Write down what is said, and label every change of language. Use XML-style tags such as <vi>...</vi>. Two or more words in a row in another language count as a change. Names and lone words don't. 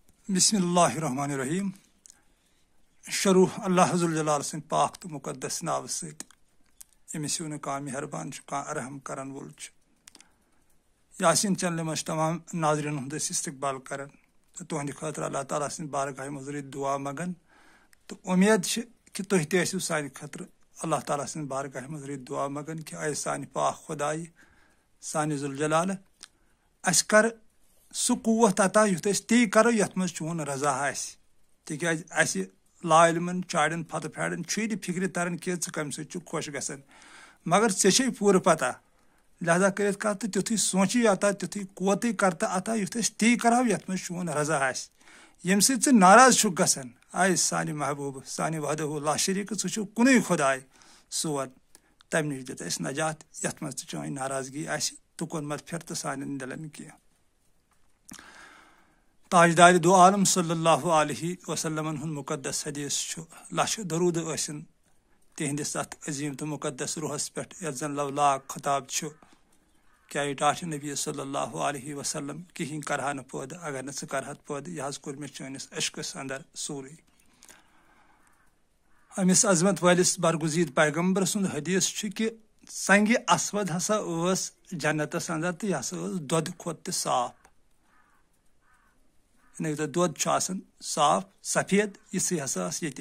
<ar>بسم اللہ الرحمن الرحیم</ar> <ks>شروع اللہ ذوالجلال سن پاک تو مقدس ناو ست یمس ہیو کان مہربان کان رحم کرن وول یاسین چینل مجھ تمام ناظرین ہند استقبال کران تو تہند خاطر اللہ تعالیٰ سن بارگاہ مزید دعا منگان تو امید کہ تھی تیسو سان خاطر اللہ تعالیٰ سن بارگاہ مزید دعا منگان کہ اے سان پاک خدائی سان ذوالجلال اس کر سہ قوت عطا یُتھ أسۍ تی کرو یتھ منٛز چون رضا آسہِ تِکیازِ اسہِ لاعلمن چاڑٮ۪ن فتہٕ پھیڑٮ۪ن چھُے نہٕ فکرِ تران کہِ ژٕ کمہِ سۭتۍ چھُکھ خۄش گژھان مگر ژےٚ چھے پوٗرٕ پتہ لہذا کٔرِتھ کر تہٕ تیُتھُے سونٛچی عطا تیُتھُے قوتٕے کر تہٕ عطا یُتھ أسۍ تی کرہو یتھ منٛز چون رضا آسہِ ییٚمہِ سۭتۍ ژٕ ناراض چھُکھ گژھان آے سانہِ محبوٗبہٕ سانہِ</ks> <ar>وحدہُ لا شریٖک</ar> <ks>ژٕ چھُکھ کُنُے خۄداے سون تمہِ نِش دِتھ اَسہِ نجات یتھ منٛز تہِ چٲنۍ ناراضگی آسہِ تُکُن مت پھِر تہٕ سانٮ۪ن دِلن کینٛہہ تاجدار دو عالم</ks> <ar>صلی اللہ علیہ وسلم</ar> <ks>ہند مقدس حدیث لچھ درود ٲسِن تہندس ات عظیم تو مقدس روحس پہ یتھ زن لولاک خطاب کیا ٹاٹھ نبی</ks> <ar>صلی اللہ علیہ وسلم</ar> <ks>کہین کرہا نہ پٲدٕ اگر نہ ژٕ کرہت پٲدٕ یہ حظ کوٚر مےٚ چٲنِس عشقس اندر سورُے امس عظمت وٲلِس برگزید پیغمبر سُنٛد حدیث چھُ کہ سنگہِ اسود ہسا ٲس جنتس اندر تہٕ یہِ ہسا ٲس دۄدٕ کھۄتہٕ تہِ صاف دۄد چھُ آسان صاف سفید یِژھٕے ہسا ٲس ییٚتہِ</ks>